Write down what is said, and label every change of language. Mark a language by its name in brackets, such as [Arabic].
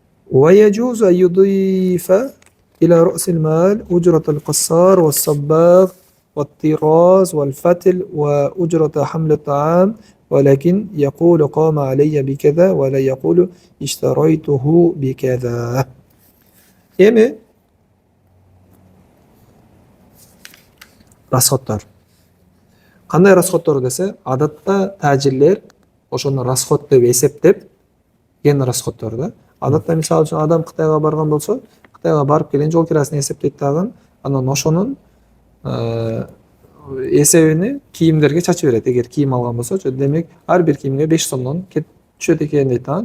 [Arabic] ويجوز أن يضيف إلى رأس المال أجرة القصار والصباغ والطراز والفتل وأجرة حمل الطعام ولكن يقول قام علي بكذا ولا يقول اشتريته بكذا. [Kyrgyz] Эми расходтор. Кандай расходтор десе, адатта тажирлер ошону расход деп эсептеп, ген расходдор да. Адатта мисалы үчүн адам Кытайга барган болсо, Кытайга барып келген жол кирасын эсептейт дагы, анан ошонун эсебини кийимдерге чачып берет. Эгер кийим алган болсочу, демек ар бир кийимге 5 сомдон түшөт экен дейт да.